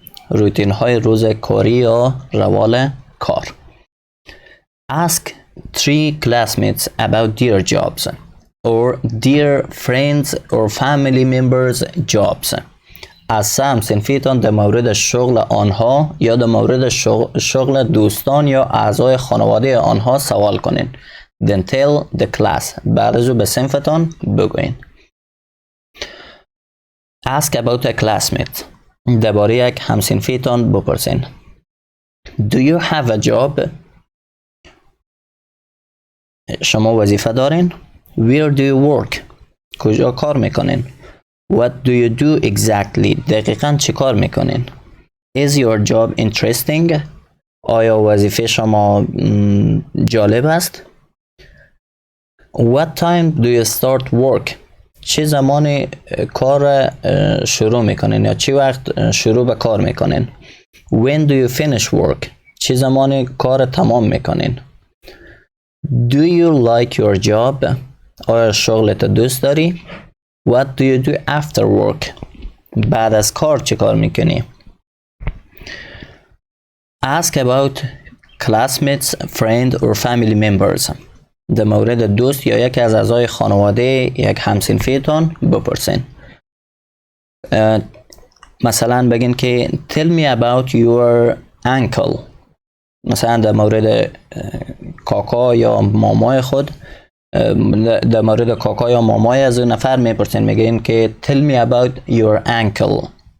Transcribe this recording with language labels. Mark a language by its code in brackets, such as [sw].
[fa] روتین های روز کاری یا روال کار. [en] Ask 3 classmates about their jobs or their friends or family members jobs. [fa] از سه همصنفیتان در مورد شغل آنها یا در مورد شغل دوستان یا اعضای خانواده آنها سوال کنین. [en] Then tell the class. [fa] بعد از او به صنفتان بگوین. [en] Ask about a classmate. [fa] درباره یک همصنفیتان بپرسین. [en] Do you have a job؟ [fa] شما وظیفه دارین؟ [en] Where do you work؟ [fa] کجا کار میکنین؟ [en] What do you do exactly؟ [fa] دقیقاً چی کار میکنین؟ [en] Is your job interesting؟ [fa] آیا وظیفه شما جالب است؟ [en] What time do you start work؟ [fa] چه زمان کار شروع میکنین یا چه وقت شروع به کار میکنین؟ [en] When do you finish work؟ [fa] چه زمان کار تمام میکنین؟ [en] Do you like your job؟ [fa] آیا شغلت دوست داری؟ [en] What do you do after work؟ [fa] بعد از کار چه کار میکنی؟ [en] Ask about classmates, friend or family members. [fa] در مورد دوست یا یکی از اعضای خانواده یک همصنفیتان بپرسین. مثلا بگین که [en] tell me about your uncle. [fa] مثلا در مورد کاکا یا مامای خود، در مورد کاکا یا مامای از اون نفر میپرسین، میگین که [en] tell me about your uncle.